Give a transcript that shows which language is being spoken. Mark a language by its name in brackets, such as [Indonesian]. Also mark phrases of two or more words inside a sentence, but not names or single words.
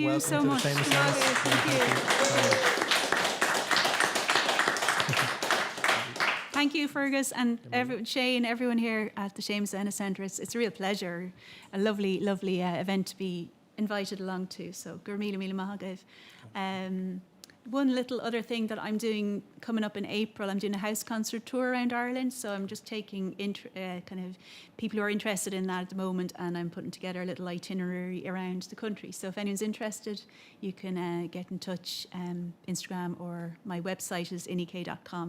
[English] welcome so to much. the famous Thank house. Thank you, Fergus, and Shane, everyone here at the Seamus Ennis Centre. It's a real pleasure, a lovely, lovely event to be invited along to. So, [Irish] gur míle míle maith agaibh. [English] One little other thing that I'm doing coming up in April, I'm doing a house concert tour around Ireland. So I'm just taking kind of people who are interested in that at the moment, and I'm putting together a little itinerary around the country. So if anyone's interested, you can get in touch. Instagram or my website is Inni-K.com.